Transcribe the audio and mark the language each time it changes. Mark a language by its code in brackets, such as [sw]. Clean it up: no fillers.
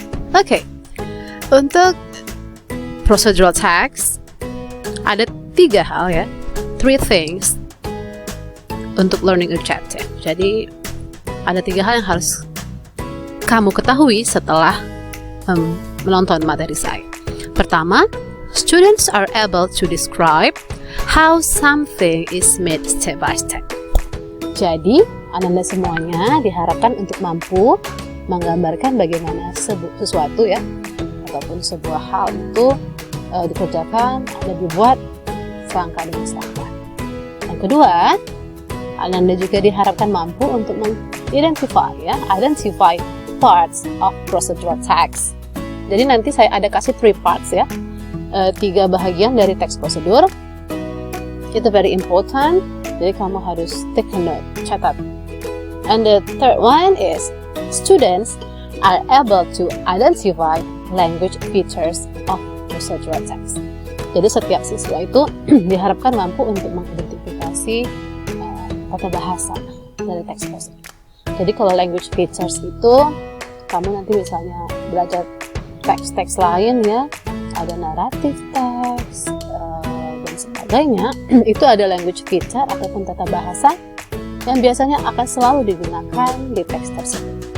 [id] Oke, untuk procedural text ada 3 hal ya, [en] 3 things [id] untuk learning objective. Jadi ada 3 hal yang harus kamu ketahui setelah menonton materi saya. [en] Pertama, students are able to describe how something is made step by step. [id] Jadi Anda semuanya diharapkan untuk mampu menggambarkan bagaimana sesuatu ya, ataupun sebuah hal itu dikerjakan dan dibuat selangkah demi selangkah. Yang kedua, Anda juga diharapkan mampu untuk [en] identify parts of procedural text. [id] Jadi nanti saya ada kasih 3 parts ya, 3 bahagian dari teks prosedur. Itu [en] very important, [id] jadi kamu harus [en] take a note, [id] catat. [en] And the third one is students are able to identify language features of procedural text. [id] Jadi setiap siswa itu diharapkan mampu untuk mengidentifikasi tata bahasa dari teks prosedur. Jadi kalau language features itu, kamu nanti misalnya belajar teks-teks lain ya, ada naratif teks dan sebagainya, itu ada language feature ataupun tata bahasa yang biasanya akan selalu digunakan di teks tersebut.